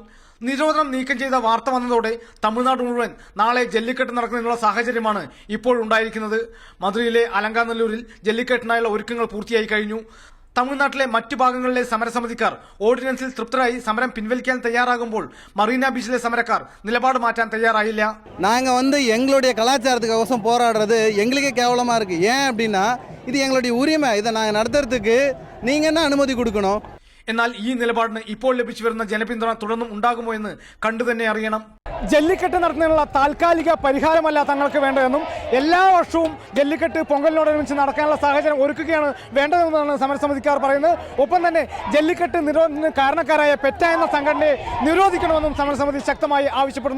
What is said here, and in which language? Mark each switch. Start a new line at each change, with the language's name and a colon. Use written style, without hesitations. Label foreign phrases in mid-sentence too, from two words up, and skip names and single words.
Malayalam: നിരോധനം നീക്കം ചെയ്ത വാർത്ത വന്നതോടെ തമിഴ്നാട് മുഴുവൻ നാളെ ജല്ലിക്കെട്ട് നടക്കുന്നതിനുള്ള സാഹചര്യമാണ് ഇപ്പോഴുണ്ടായിരിക്കുന്നത്. മധുരയിലെ അലങ്കാനല്ലൂരിൽ ജല്ലിക്കെട്ടിനായുള്ള ഒരുക്കങ്ങൾ പൂർത്തിയായി കഴിഞ്ഞു. തമിഴ്നാട്ടിലെ മറ്റു ഭാഗങ്ങളിലെ സമരസമിതിക്കാർ ഓർഡിനൻസിൽ തൃപ്തരായി സമരം പിൻവലിക്കാൻ തയ്യാറാകുമ്പോൾ മറീന ബീച്ചിലെ സമരക്കാർ നിലപാട് മാറ്റാൻ തയ്യാറായില്ല.
Tamil: நாங்கள் எங்களுடைய கலாச்சாரத்துக்கோசம் போராடுறது எங்களுக்கே கேவலமாக இருக்குது. ஏன் அப்படின்னா இது எங்களுடைய உரிமை. இதை நாங்கள் நடத்துறதுக்கு நீங்கள் என்ன அனுமதி கொடுக்கணும்?
Malayalam: എന്നാൽ ഈ നിലപാടിന് ഇപ്പോൾ ലഭിച്ചു വരുന്ന ജനപിന്തുണ തുടർന്നും ഉണ്ടാകുമോ എന്ന് കണ്ടുതന്നെ അറിയണം. ജല്ലിക്കെട്ട് നടത്തുന്നതിനുള്ള താൽക്കാലിക പരിഹാരമല്ല തങ്ങൾക്ക് വേണ്ടതെന്നും എല്ലാ വർഷവും ജല്ലിക്കെട്ട് പൊങ്കലിനോടനുബന്ധിച്ച് നടക്കാനുള്ള സാഹചര്യം ഒരുക്കുകയാണ് വേണ്ടതെന്നാണ് സമരസമിതിക്കാർ പറയുന്നത്. ഒപ്പം തന്നെ ജല്ലിക്കെട്ട് നിരോധനത്തിന് കാരണക്കാരായ പെറ്റ എന്ന സംഘടനയെ നിരോധിക്കണമെന്നും സമരസമിതി ശക്തമായി ആവശ്യപ്പെടുന്നു.